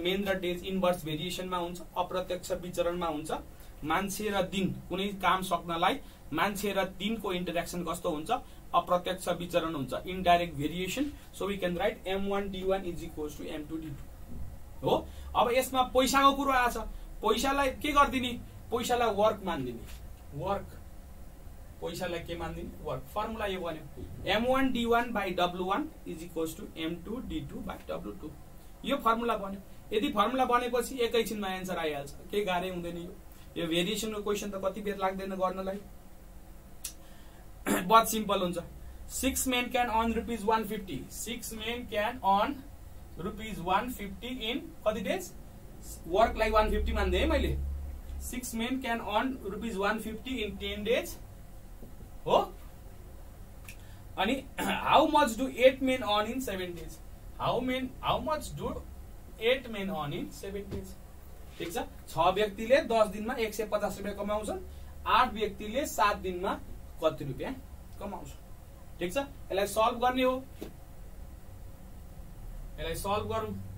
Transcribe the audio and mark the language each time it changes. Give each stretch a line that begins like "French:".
Nepali: Main र days inverse भेरिएसनमा हुन्छ, अप्रत्यक्ष विचरणमा हुन्छ। मान्छे र दिन, कुनै काम सक्नलाई मान्छे र दिनको इन्टरेक्सन कस्तो हुन्छ? अप्रत्यक्ष विचरण हुन्छ, indirect variation.
English: so we can write
Nepali: M1 D1 = M2 D2 हो। अब यसमा पैसाको कुरो आछ। पैसालाई के गर्दिने? पैसालाई वर्क मान्दिने। वर्क, पैसालाई के मान्दिने? वर्क। फर्मुला यो बन्यो M1 D1/W1 = M2 D2/W2। यो फर्मुला बन्यो। यदि फर्मुला बनेपछि एकैछिनमा एन्सर आइहाल्छ, केही गाह्रै हुँदैन। यो भेरिएसनको क्वेशन त कति बेर लाग्दैन गर्नलाई, बहुत सिम्पल हुन्छ।
English: 6 men can earn ₹150। 6 men can earn ₹150 in कति days?
Nepali: वर्कलाई 150 मान्दै है मैले।
English: 6 men can earn ₹150 in 10 days हो। अनि how much do 8 men earn in 7 days? How much do 8 men earn in 7 days?
Nepali: ठीक छ। 6 व्यक्तिले 10 दिनमा 150 रुपैयाँ कमाउँछन्, 8 व्यक्तिले 7 दिनमा कति रुपैयाँ कमाउँछ? ठीक छ। यसलाई सल्भ गर्ने हो। यसलाई सल्भ गरौँ।